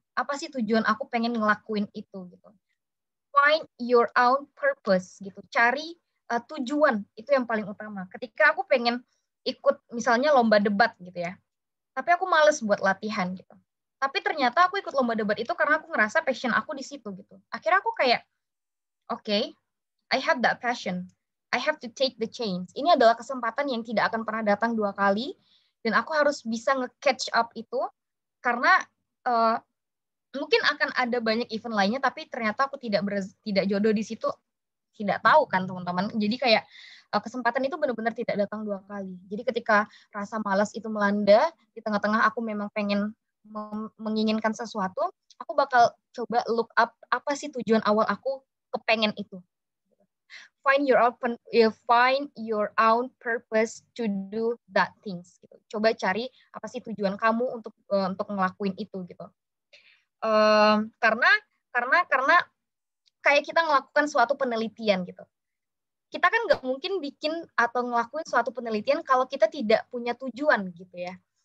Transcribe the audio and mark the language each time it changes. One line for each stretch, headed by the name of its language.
Indonesian: Apa sih tujuan aku pengen ngelakuin itu gitu.
English: Find your own purpose
Indonesian: gitu. Cari tujuan, itu yang paling utama. Ketika aku pengen ikut misalnya lomba debat gitu ya, tapi aku males buat latihan gitu. Tapi ternyata aku ikut lomba debat itu karena aku ngerasa passion aku di situ gitu. Akhirnya aku kayak,
English: okay, I have that passion. I have to take the chance.
Indonesian: Ini adalah kesempatan yang tidak akan pernah datang 2 kali, dan aku harus bisa nge-catch up itu, karena mungkin akan ada banyak event lainnya, tapi ternyata aku tidak jodoh di situ, tidak tahu kan teman-teman. Jadi kayak kesempatan itu benar-benar tidak datang 2 kali. Jadi ketika rasa malas itu melanda, di tengah-tengah aku memang pengen menginginkan sesuatu, aku bakal coba look up apa sih tujuan awal aku kepengen itu.
English: Find your own purpose to do that things.
Indonesian: Gitu. Coba cari apa sih tujuan kamu untuk ngelakuin itu gitu. Karena kayak kita ngelakukan suatu penelitian gitu. Kita kan nggak mungkin bikin atau ngelakuin suatu penelitian kalau kita tidak punya tujuan gitu ya.